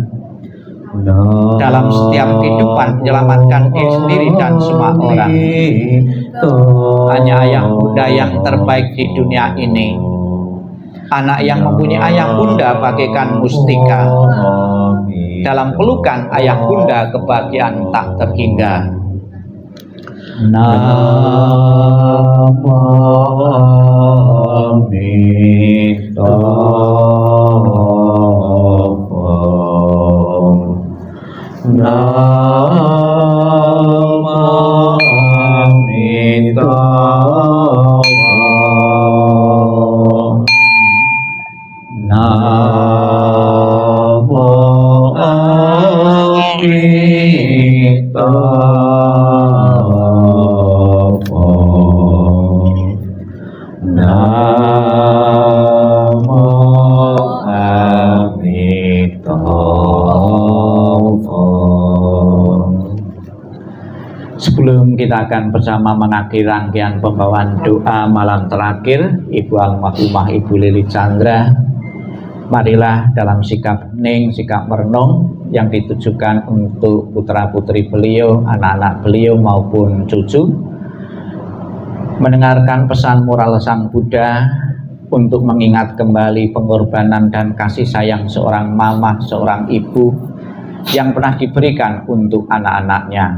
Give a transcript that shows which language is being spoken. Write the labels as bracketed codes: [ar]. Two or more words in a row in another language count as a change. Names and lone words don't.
[id] Dalam setiap kehidupan menyelamatkan diri sendiri dan semua orang. Hanya ayah bunda yang terbaik di dunia ini. Anak yang mempunyai ayah bunda bagaikan mustika. Dalam pelukan ayah bunda kebahagiaan tak terhingga. [sa] Namo Amitabha. Namo Amitabha. Namo Amitabha. Namo Amitabha. [id] Sebelum kita akan bersama mengakhiri rangkaian pembawaan doa malam terakhir Ibu Almarhumah Ibu Lili Chandra, marilah dalam sikap hening, sikap merenung yang ditujukan untuk putra-putri beliau, anak-anak beliau maupun cucu, mendengarkan pesan moral Sang Buddha untuk mengingat kembali pengorbanan dan kasih sayang seorang mama, seorang ibu yang pernah diberikan untuk anak-anaknya.